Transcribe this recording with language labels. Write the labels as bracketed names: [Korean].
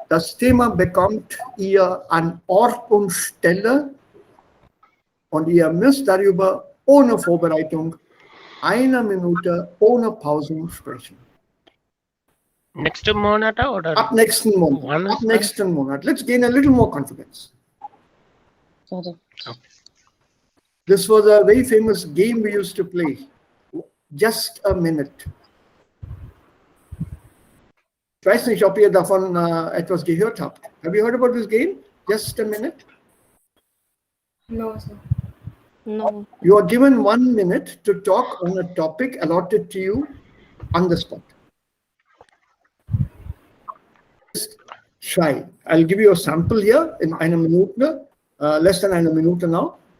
[German] Das Thema bekommt ihr an Ort und Stelle und ihr müsst darüber ohne Vorbereitung eine Minute ohne Pausen sprechen. [English] Next [German] Monat oder? Ab nächsten Monat. Ab nächsten Monat. [English] Let's gain a little more confidence. Okay. This was a very famous game we used to play. Just a minute. [German] Ich weiß nicht, ob ihr davon etwas gehört habt. [English] Have you heard about this game? Just a minute? No, sir. No. You are given 1 minute to talk on a topic allotted to you on the spot. Just try. I'll give you a sample here in [German] eine Minute, [English] less than eine Minute now.